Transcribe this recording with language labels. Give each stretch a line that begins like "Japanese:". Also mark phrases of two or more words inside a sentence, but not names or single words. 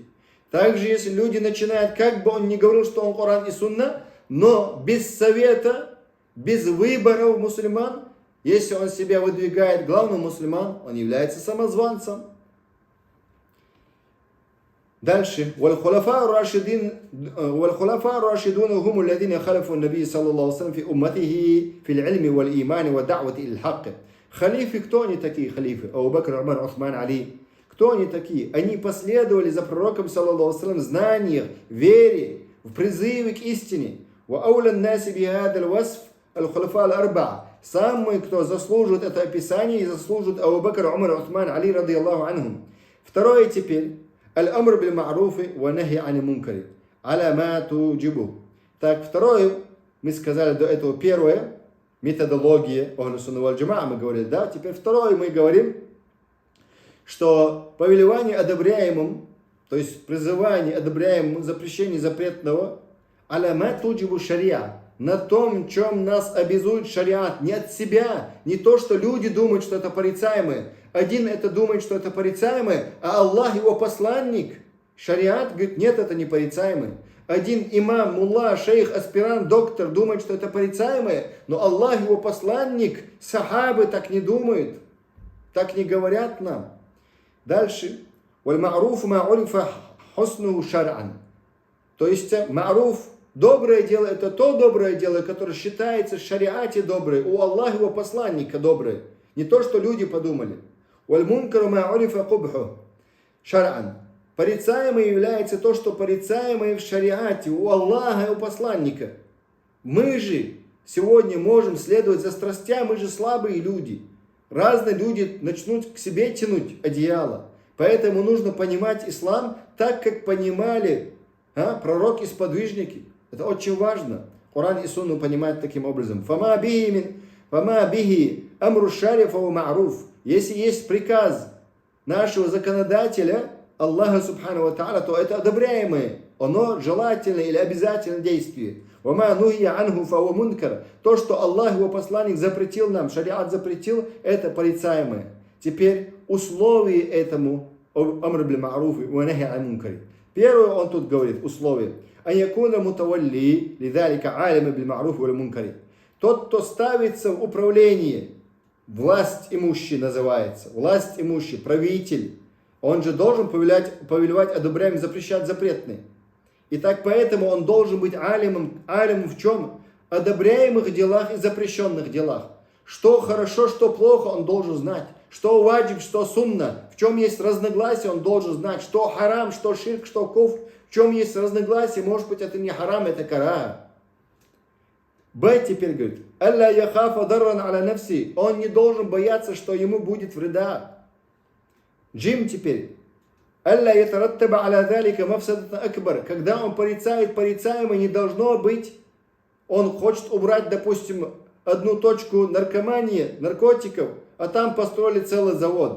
Russian: Также, если люди начинают, как бы он ни говорил, что он Коран и Сунна, но без совета, без выборов мусульман, если он себя выдвигает главным мусульман, он является самозванцем. Дальше.
Arabic: والخلفاء الراشدون هم الذين خلفوا النبي صلى الله عليه وسلم في أمته في العلم والإيمان والدعوة إلى الحق.
Russian: Халифы, кто они такие халифы? Абу Бакр, Умар, Усман, Али. Кто они такие? Они последовали за пророком,
Arabic: صلى الله عليه وسلم,
Russian: в знаниях, вере, в призыве к истине.
Arabic: وأولى الناس بهذا الوصف الخلفاء الأربعة.
Russian: Самый, кто заслуживает это описание, и заслуживает Абу Бакр, Умар, Усман, Али,
Arabic: رضي الله عنهم.
Russian: Второе теперь.
Arabic: الأمر بالمعروف والنهي عن المنكر. على ما توجب.
Russian: Так, второе, мы сказали до этого первое, методология
Arabic: أهل السنة والجماعة,
Russian: мы говорили, да, теперь второе мы говорим, что повелевание одобряемым, то есть призывание одобряемым, запрещение запретного,
Arabic: على ما توجب الشريعة,
Russian: на том, чем нас обязует шариат, не от себя, не то, что люди думают, что это порицаемое. Один это думает, что это порицаемое, а Аллах, его посланник, шариат, говорит, нет, это не порицаемое. Один имам, мулла, шейх, аспирант, доктор думает, что это порицаемое, но Аллах, его посланник, сахабы так не думают, так не говорят нам. Дальше.
Arabic: وَالْمَعْرُوفُ مَا عُرِفَ حُسْنُهُ شَرْعًا.
Russian: То есть, ма'руф, доброе дело, это то доброе дело, которое считается в шариате доброе, у Аллаха, его посланника доброе. Не то, что люди подумали.
Arabic: وَالْمُنْكَرُ مَا عُرِفَ قُبْحُهُ شَرْعًا.
Russian: Порицаемое является то, что порицаемое в шариате, у Аллаха и у посланника. Мы же сегодня можем следовать за страстям, мы же слабые люди. Разные люди начнут к себе тянуть одеяло. Поэтому нужно понимать ислам так, как понимали пророки-сподвижники. Это очень важно. Коран и Сунну понимают таким образом.
Arabic: فما به أمر الشارع فمعروف.
Russian: Если есть приказ нашего законодателя,
Arabic: الله سبحانه وتعالى,
Russian: то это одобряемое. Оно желательное или обязательное действие.
Arabic: وما نهي عنه فهو منكر.
Russian: То, что Аллах, его посланник, запретил нам, шариат запретил, это порицаемое. Теперь условие этому
Arabic: أمر بالمعروف والنهي عن المنكر.
Russian: Первое, он тут говорит, условие.
Arabic: أن يكون متولي لذلك عالما بالمعروف والمنكر.
Russian: Тот, кто ставится в управление, власть имущий называется, власть имущий, правитель, он же должен повелевать одобряемым, запрещать запретные. Итак, поэтому он должен быть алимом в чем? Одобряемых делах и запрещенных делах. Что хорошо, что плохо, он должен знать. Что ваджиб, что сунна, в чем есть разногласия, он должен знать. Что харам, что ширк, что куфр, в чем есть разногласия, может быть, это не харам, это караа. Б теперь говорит,
Arabic: ألا يخاف ضررا على نفسه,
Russian: он не должен бояться, что ему будет вреда. Джим теперь.
Arabic: ألا يترتب على ذلك مفسدة أكبر.
Russian: Когда он порицает порицаемое, не должно быть, он хочет убрать, допустим, одну точку наркомании, наркотиков, а там построили целый завод.